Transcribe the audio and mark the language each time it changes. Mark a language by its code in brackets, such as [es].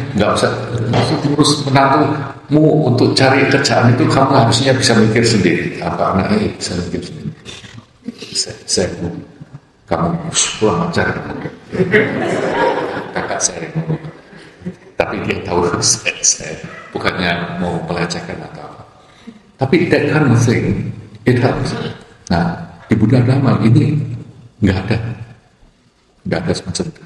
[id] Nggak usah urus menantumu untuk cari kerjaan itu, kamu harusnya bisa mikir sendiri. Apa anaknya bisa mikir sendiri. Saya kamu pulang ajar. Kakak saya ngomong, tapi dia tahu saya bukannya mau melecehkan atau apa. [en] Tapi that kind of thing, it helps. [id] Nah, di Buddha Dhamma ini nggak ada semacam itu.